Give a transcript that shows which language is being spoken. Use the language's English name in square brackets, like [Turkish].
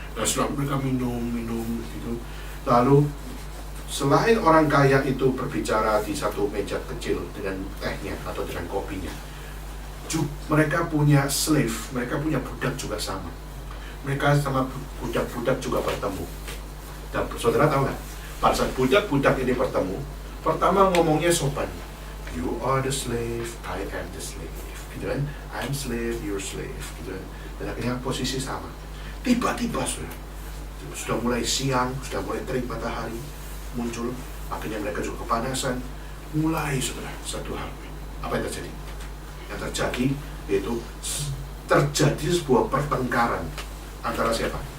[Indonesian] Dan setelah mereka minum gitu. Lalu selain orang kaya itu berbicara di satu meja kecil dengan tehnya atau dengan kopinya, mereka punya slave, mereka punya budak juga sama. Mereka sama budak-budak juga bertemu. Dan saudara tahu nggak? Pada saat budak-budak ini bertemu, pertama ngomongnya sopan. [English] You are the slave, I am the slave. [Indonesian] Gitu kan? [English] I'm slave, you're slave. Gitu kan? [Indonesian] Dan akhirnya posisi sama. Tiba-tiba sudah mulai siang, sudah mulai terik matahari muncul. Akhirnya mereka juga kepanasan. Mulai satu hal. Apa yang terjadi? Yang terjadi yaitu terjadi sebuah pertengkaran antara siapa?